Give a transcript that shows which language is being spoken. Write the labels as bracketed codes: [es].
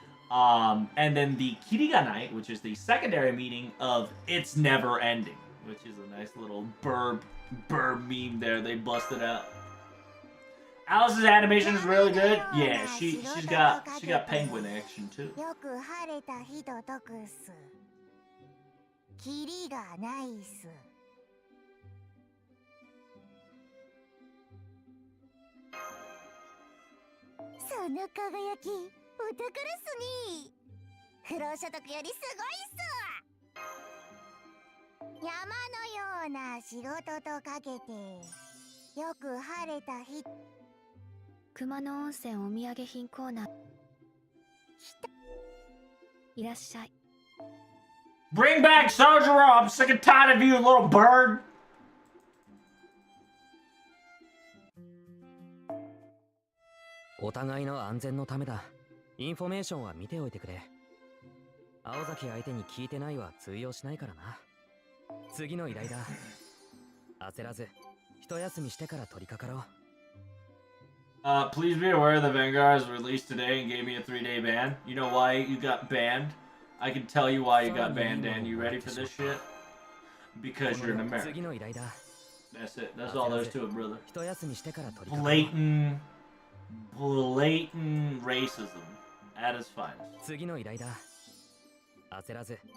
[en] And then the kiriganai, which is the secondary meaning of it's never ending, which is a nice little burb meme there. They busted out. Alice's animation is really good. Yeah, she's got penguin action too. [ja] よく晴れた日と解くっす。キリがないっす。その輝きお宝っすね。不労所得よりすごいっす。山のような仕事とかけてよく晴れた日。熊野温泉お土産品コーナーいらっしゃい。 [en] Bring back Sojiro! I'm sick and tired of you, little bird! [ja] お互いの安全のためだ。インフォメーションは見ておいてくれ。青崎相手に聞いてないは通用しないからな。次の依頼だ。焦らず一休みしてから取り掛かろう。 [en] Please be aware the Vanguard was released today and gave me a 3-day ban. You know why you got banned? I can tell you why you got banned, Dan. You ready for this shit? Because you're an American. That's it. That's all there is to it, brother. Blatant racism at its finest.